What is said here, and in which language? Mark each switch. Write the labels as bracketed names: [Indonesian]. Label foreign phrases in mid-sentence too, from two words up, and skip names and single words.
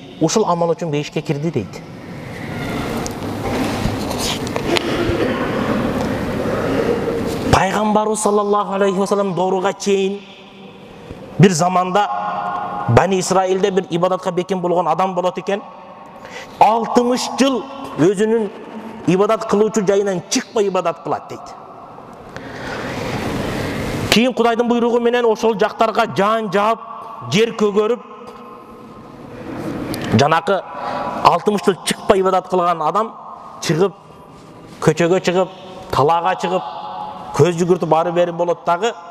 [Kyrgyz] Ушул амал үчүн бейишке кирди дейт. Пайгамбарыбыз [Arabic] صلى الله عليه وسلم [Kyrgyz] дооруга чейин бир заманда Бани Исраилде бир ибадатка бекем болгон адам болот экен. 60 жыл өзүнүн ибадат кылуучу жайынан чыкпай ибадат кылат дейт. Кийин Кудайдын буйругу менен ошол жактарга жан жаап, жер көгөрүп, жанакы 60 жыл чыкпай ибадат кылган адам чыгып, көчөгө чыгып, талаага чыгып, көз жүгүртүп ары бери болот дагы.